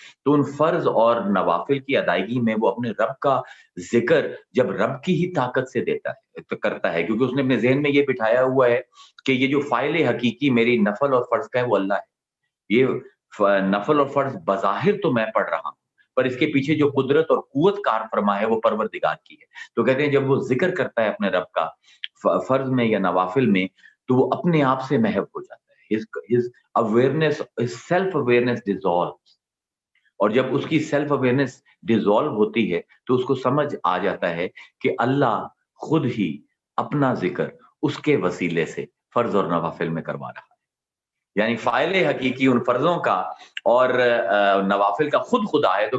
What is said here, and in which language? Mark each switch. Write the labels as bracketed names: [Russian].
[Urdu] تو ان فرض اور نوافل کی ادائیگی میں وہ اپنے رب کا ذکر جب رب کی ہی طاقت سے دیتا ہے کرتا ہے، کیونکہ اس نے اپنے ذہن میں یہ بٹھایا ہوا ہے کہ یہ جو فاعل حقیقی میری نفل اور فرض کا ہے وہ اللہ ہے. یہ نفل اور فرض بظاہر تو میں پڑھ رہا ہوں، پر اس کے پیچھے جو قدرت اور قوت کار فرما ہے وہ پروردگار کی ہے. تو کہتے ہیں جب وہ ذکر کرتا ہے اپنے رب کا فرض میں یا نوافل میں تو وہ اپنے آپ سے محو ہو جاتا ہے. [English] his awareness, his self awareness dissolves. [Urdu] اور جب اس کی سیلف اویئرنس ڈیزالو ہوتی ہے تو اس کو سمجھ آ جاتا ہے کہ اللہ خود ہی اپنا ذکر اس کے وسیلے سے فرض اور نوافل میں کروا رہا ہے. یعنی فاعل حقیقی ان فرضوں کا اور نوافل کا خود خدا ہے.